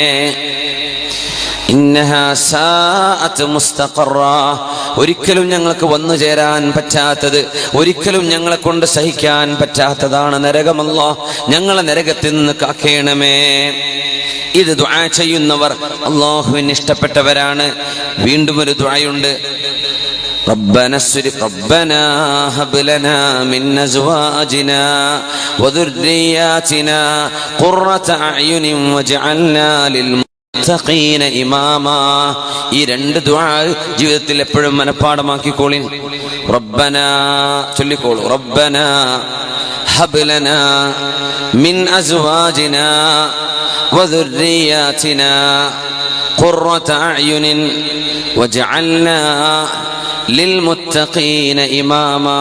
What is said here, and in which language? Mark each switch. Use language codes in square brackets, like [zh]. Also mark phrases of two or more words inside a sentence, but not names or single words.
[ar] إنها ساءت مستقرا, [ml] ഒരിക്കലും ഞങ്ങൾക്ക് വന്നു ചേരാൻ പറ്റാത്തത്, ഒരിക്കലും ഞങ്ങളെ കൊണ്ട് സഹിക്കാൻ പറ്റാത്തതാണ് നരകമല്ലാ. ഞങ്ങളെ നരകത്തിൽ നിന്ന് കാക്കേണമേ. ഇത് ദുആ ചെയ്യുന്നവർ അല്ലാഹുവിന് ഇഷ്ടപ്പെട്ടവരാണ്. വീണ്ടും ഒരു ദുആയുണ്ട്. [ar] ربنا هب لنا من أزواجنا وذرياتنا قرة أعين واجعلنا للمتقين إماما. [ml] ഈ 2 ദുആ ജീവിതത്തിൽ എപ്പോഴും മനപ്പാഠമാക്കിക്കോളിൻ. റബ്ബന ചൊല്ലിക്കോളൂ. [ar] ربنا هب لنا من أزواجنا وذرياتنا قرة أعين واجعلنا للمتقين إماما.